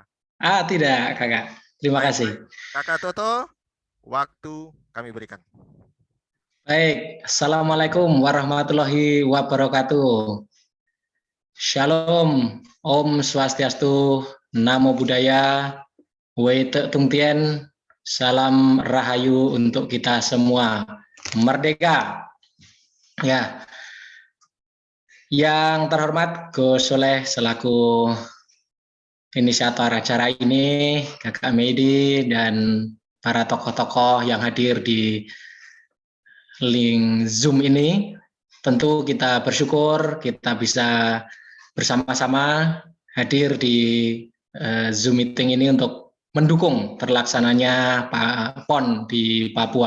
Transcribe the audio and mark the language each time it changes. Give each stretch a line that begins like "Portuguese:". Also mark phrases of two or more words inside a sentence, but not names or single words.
Indonesian: Tidak, Kakak. Terima kasih. Kakak Toto, waktu kami berikan.
Arabic: Baik, السلام عليكم ورحمة الله وبركاته.
Indonesian: Shalom,
Balinese: Om Swastiastu,
Pali: Namo Buddhaya,
Chinese: 惟德动天,
Indonesian: salam rahayu untuk kita semua. Merdeka. Ya. Yang terhormat Gus Soleh selaku inisiator acara ini, Kakak Medi dan para tokoh-tokoh yang hadir di link Zoom ini, tentu kita bersyukur kita bisa bersama-sama hadir di Zoom meeting ini untuk mendukung terlaksananya PON di Papua.